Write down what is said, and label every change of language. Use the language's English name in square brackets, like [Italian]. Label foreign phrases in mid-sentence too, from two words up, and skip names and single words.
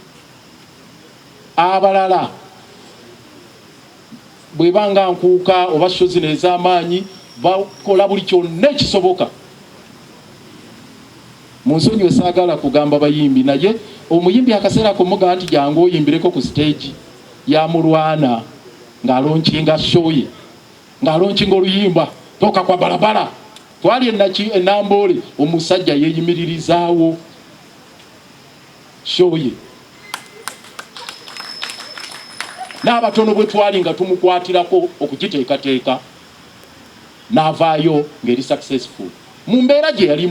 [Ganda] Abalala bwe banga nkuuka oba show zino ez'amaanyi bakola buli kyonna ekisoboka. Mu nsonyi saagala kugamba bayimbi, naye omuyimbi akaseera kumuga nti jangu oyimbireko ku stage ya mulwana ng'alonkinga show ye, ng'alonkinga oluyimba [Swahili] toka kwa barabara. [Ganda] Twali e Namboole, omusajja yeeyimiririzaawo show ye. N'abatono bwe twali nga tumukwatirako okugiteekateeka n'avaayo ng'eri successful mu mbeera gye yalimu.